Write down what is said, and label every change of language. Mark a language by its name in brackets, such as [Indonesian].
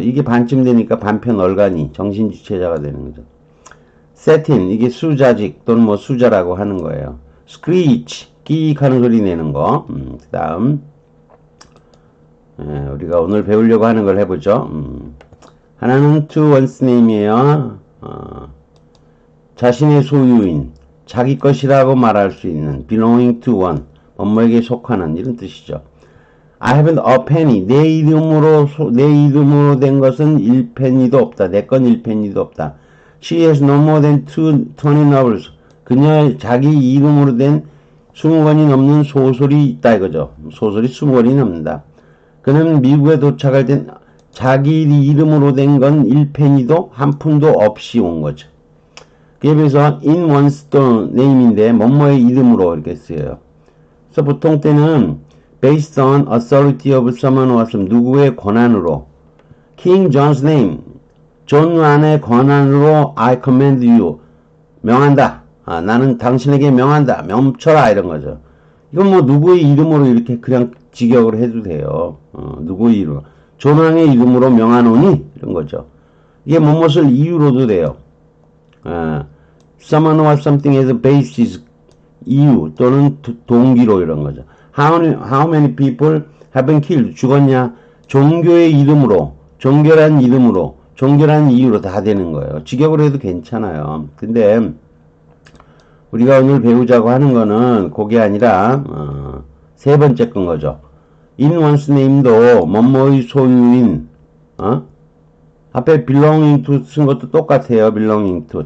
[Korean] 이게 반쯤 되니까 반편 얼간이 정신주체자가 되는 거죠. 세틴, 이게 수자직 또는 뭐 수자라고 하는 거예요. 스크리치, 끼익 하는 소리 내는 거. 그 다음 우리가 오늘 배우려고 하는 걸 해보죠. 하나는 to one's name이에요. 자신의 소유인, 자기 것이라고 말할 수 있는 [English] belonging to one, [Korean] 뭐뭐에게 속하는 이런 뜻이죠. [English] I haven't a penny, [Korean] 내 이름으로 된 것은 1penny도 없다. 내 건 1penny도 없다. [English] She has no more than 20 novels. [Korean] 그녀의 자기 이름으로 된 20권이 넘는 소설이 있다 이거죠. 소설이 20권이 넘는다. 그는 미국에 도착할 땐 자기 이름으로 된 건 1penny도 한 푼도 없이 온 거죠. 그에 비해서 in one's name인데 뭐뭐의 이름으로 이렇게 쓰여요. 그래서 보통 때는 [English] based on authority of someone or some, [Korean] 누구의 권한으로. [English] King John's name, [Korean] 존 왕의 권한으로 [English] I command you, [Korean] 명한다. 나는 당신에게 명한다. 멈춰라 이런 거죠. 이건 뭐 누구의 이름으로 이렇게 그냥 직역을 해도 돼요. 누구의 이름, 존 왕의 이름으로 명하노니 이런 거죠. 이게 무엇을 이유로도 돼요. [English] someone or something as a basis, [Korean] 이유 또는 동기로 이런 거죠. [English] How many people have been killed? [Korean] 죽었냐? 종교의 이름으로, 종교란 이름으로, 종교란 이유로 다 되는 거예요. 직역으로 해도 괜찮아요. 근데 우리가 오늘 배우자고 하는 거는 그게 아니라 세 번째 건 거죠. in one's name도 뭐뭐의 소유인, 앞에 [English] belonging to [Korean] 쓴 것도 똑같아요. belonging to.